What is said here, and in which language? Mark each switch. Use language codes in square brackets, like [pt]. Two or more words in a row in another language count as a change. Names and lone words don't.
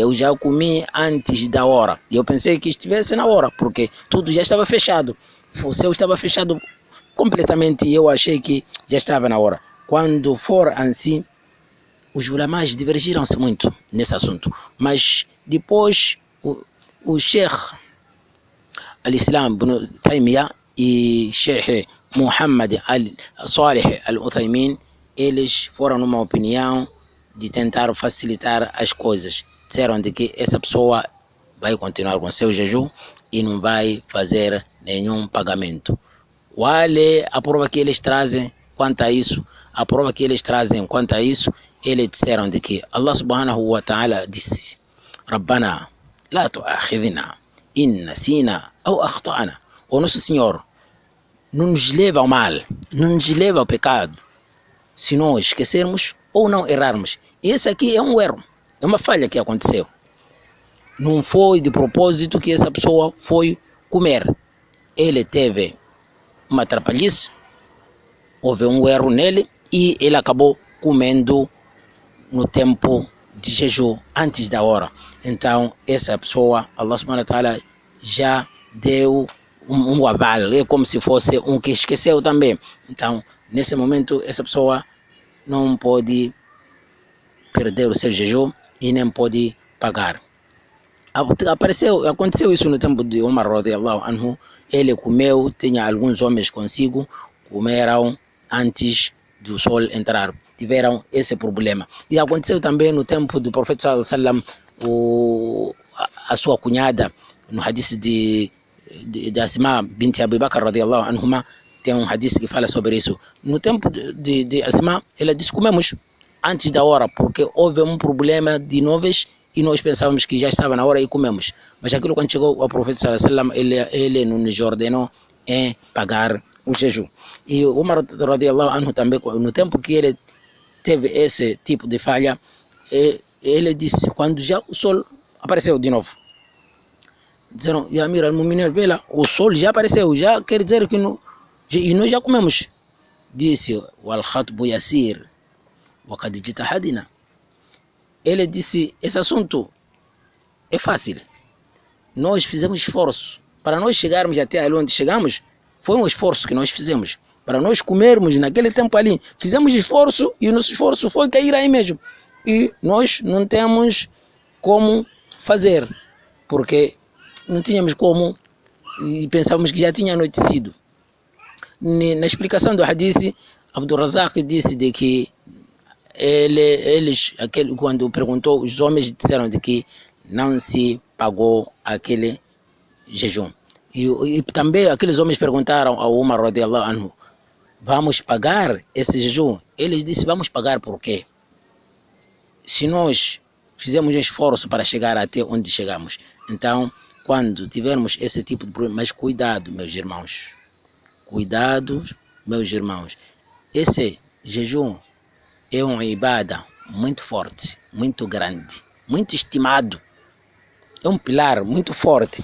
[pt] Eu já comi antes da hora, e eu pensei que estivesse na hora, porque tudo já estava fechado, o céu estava fechado completamente, e eu achei que já estava na hora. Quando for assim, os ulamás divergiram-se muito nesse assunto, mas depois o Sheikh al-Islam ibn Taymiyyah e Sheikh Muhammad al-Salih al-Uthaymin, eles foram numa opinião de tentar facilitar as coisas. Disseram de que essa pessoa vai continuar com seu jejum e não vai fazer nenhum pagamento. Qual é a prova que eles trazem quanto a isso? A prova que eles trazem quanto a isso, eles disseram de que Allah [ar] سبحانه وتعالى [pt] disse: [ar] ربنا لا تؤاخذنا إن نسينا أو أخطأنا. [pt] O nosso Senhor não nos leva ao mal, não nos leva ao pecado, se nós esquecermos ou não errarmos. E esse aqui é um erro, é uma falha que aconteceu. Não foi de propósito que essa pessoa foi comer. Ele teve uma atrapalhice, houve um erro nele, e ele acabou comendo no tempo de jejum antes da hora. Então essa pessoa, Allah [ar] سبحانه وتعالى [pt] já deu um aval, é como se fosse um que esqueceu também. Então nesse momento essa pessoa não pode perder o seu jejum e nem pode pagar. Aconteceu isso no tempo de Umar [ar] رضي الله عنه. [pt] Ele comeu, tinha alguns homens consigo, comeram antes do sol entrar, tiveram esse problema. E aconteceu também no tempo do profeta [ar] صلى الله عليه وسلم, [pt] a sua cunhada, no hadith de Asma bint Abi Bakr [ar] رضي الله عنهما, [pt] tem um hadith que fala sobre isso. No tempo de Asma, ela disse: comemos antes da hora, porque houve um problema de nuvens e nós pensávamos que já estava na hora e comemos. Mas aquilo, quando chegou ao profeta [ar] صلى الله عليه وسلم, [pt] ele nos ordenou em pagar o jejum. E Umar [ar] رضي الله عنه [pt] também, no tempo que ele teve esse tipo de falha, ele disse, quando já o sol apareceu de novo, disseram: [ar] يا أمير المؤمنين, [pt] vê lá, o sol já apareceu, já quer dizer que e nós já comemos. Disse: [ar] والخطب يسير وقد اجتهدنا. [pt] Ele disse: esse assunto é fácil, nós fizemos esforço para nós chegarmos até ali onde chegamos. Foi um esforço que nós fizemos para nós comermos naquele tempo ali. Fizemos esforço e o nosso esforço foi cair aí mesmo. E nós não temos como fazer, porque não tínhamos como e pensávamos que já tinha anoitecido. Na explicação do hadith, Abdul Razak disse de que quando perguntou, os homens disseram de que não se pagou aquele jejum. E também aqueles homens perguntaram ao Umar [ar] رضي الله عنه: [pt] vamos pagar esse jejum? Ele disse: vamos pagar por quê? Se nós fizemos um esforço para chegar até onde chegamos. Então, quando tivermos esse tipo de problema, mas cuidado, meus irmãos, esse jejum é uma ibada muito forte, muito grande, muito estimado, é um pilar muito forte.